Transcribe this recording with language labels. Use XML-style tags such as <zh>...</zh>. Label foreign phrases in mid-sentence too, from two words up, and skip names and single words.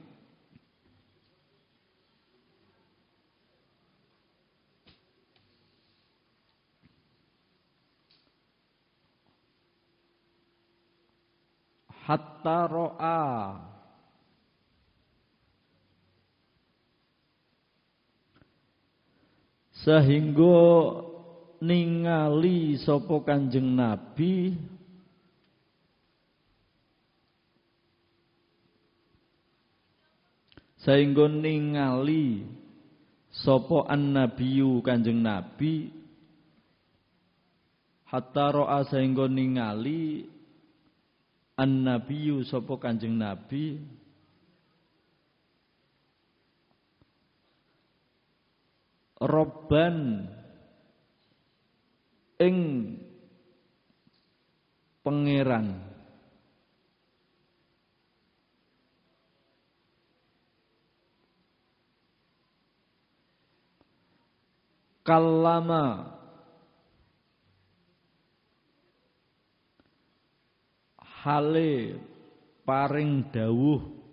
<ar>حتى رأى</ar> <jv>sehingga ningali sapa Kanjeng Nabi sehingga ningali sapa an-nabiyyu Kanjeng Nabi</jv> <ar>حتى رأى</ar> <jv>sehingga ningali an-nabiyyu sapa Kanjeng Nabi</jv> <ar>robban</ar> <jv>ing pangeran kallama hale paring dawuh</jv>